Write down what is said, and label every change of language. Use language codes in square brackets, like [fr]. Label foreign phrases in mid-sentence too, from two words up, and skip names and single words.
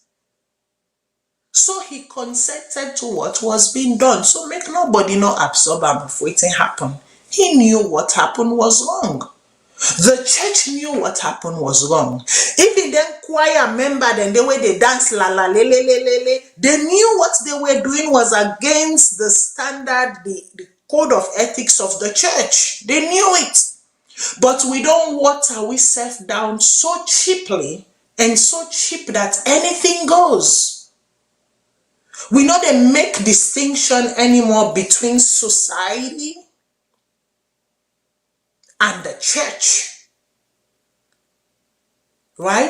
[en] So he consented to what was being done. So make nobody not absorb him before it happened. He knew what happened was wrong. The church knew what happened was wrong. Even them choir member, then the way they dance la la le le le le le, they knew what they were doing was against the standard, the code of ethics of the church. They knew it. But we don't water ourselves down so cheaply and so cheap that anything goes. We know they make distinction anymore between society and the church, right?